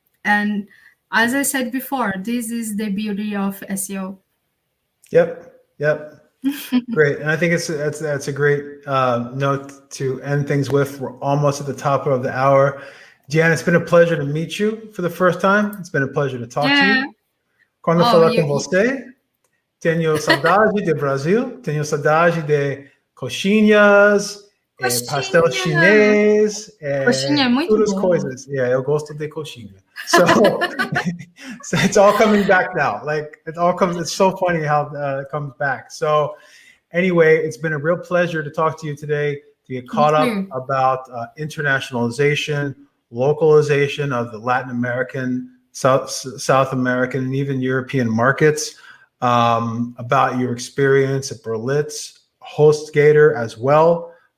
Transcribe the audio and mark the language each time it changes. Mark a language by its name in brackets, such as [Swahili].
[English] And as I said before, this is the beauty of SEO. Yep. Great. And I think that's a great note to end things with. We're almost at the top of the hour. Gianna, it's been a pleasure to meet you for the first time. It's been a pleasure to talk to you. [Portuguese] Quando falar com você, tenho saudade de Brasil, tenho saudade de coxinhas, pastel chinês, coxinha é muito todas as coisas. Yeah, eu gosto de coxinha. [English] So, so it's all coming back now. Like it's so funny how it comes back. So anyway, it's been a real pleasure to talk to you today, to get caught up about internationalization, localization of the Latin American, South American, and even European markets, about your experience at Berlitz, HostGator as well.